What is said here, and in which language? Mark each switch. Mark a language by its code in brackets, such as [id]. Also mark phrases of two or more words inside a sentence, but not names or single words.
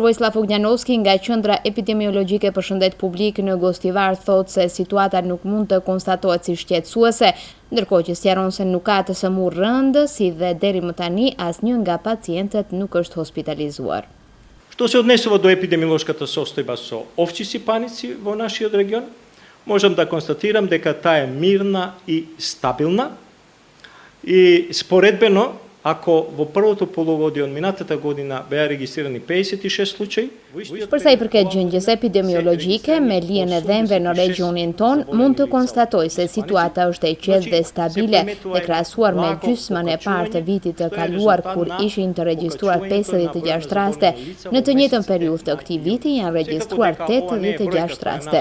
[sq] Vojislav Ognjanovski nga Qendra Epidemiologjike për Shëndet Publik në Gostivar thotë se situata nuk mund të konstatohet si shqetësuese, ndërkohë që sqaron se nuk ka të sëmurë rëndë, si dhe deri më tani asnjë nga pacientët nuk është hospitalizuar. [mk] Што се однесува до епидемиолошката состојба со овчи сипаници во нашиот регион, можам да констатирам дека таа е мирна и стабилна и споредбено, ако во првото полугодие од минатата година беа регистрирани 56 случаи, [sq] për sa i përket gjendjes epidemiologjike me lijen e dhënve në regionin ton, mund të konstatoj se situata është e qetë dhe stabile dhe krahasuar me gjysmën e parë të vitit të kaluar kur ishin të regjistruar 56 raste, në të njëjtën periudhë të këtij viti janë regjistruar 86 raste.